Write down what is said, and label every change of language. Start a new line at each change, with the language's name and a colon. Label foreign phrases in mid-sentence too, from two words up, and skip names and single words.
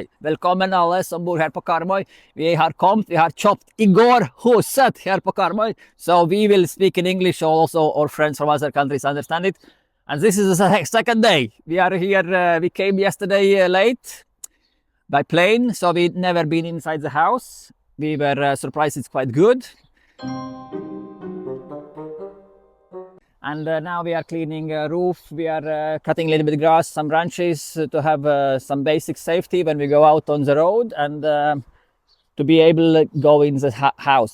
Norwegian: Velkommen alle som bor her på Karmøy. Vi har kommet, vi har kjøpt i går huset her på Karmøy.
English: So we will speak in English, so also our friends from other countries understand it. And this is the second day. We are here, we came yesterday late by plane, so we'd never been inside the house. We were surprised it's quite good. And now we are cleaning roof, we are cutting a little bit of grass, some branches to have some basic safety when we go out on the road and to be able to go in the house.